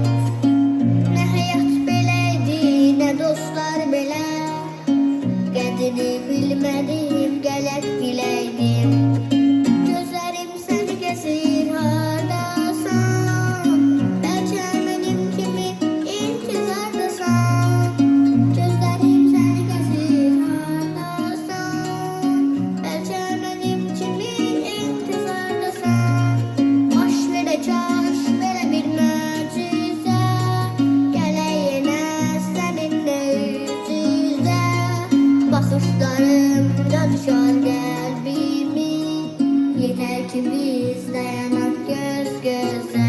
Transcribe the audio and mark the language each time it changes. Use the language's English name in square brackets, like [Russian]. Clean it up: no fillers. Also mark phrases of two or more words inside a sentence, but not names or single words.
[Turkish] Ne hayat bileydi ne dostlar bile, qədrini bilmedim gələk bileydim. Gözlerim seni gezir hardasan, belki benim kimi intizardasan. Gözlerim seni gezir hardasan, belki benim kimi intizardasan. [Azerbaijani] Baş verə kaş verə bir möcüzə, gələk yenə səninlə üz üzə. Baxışlarımda düşər qəlbimi, yeter ki biz dayanaq göz göze.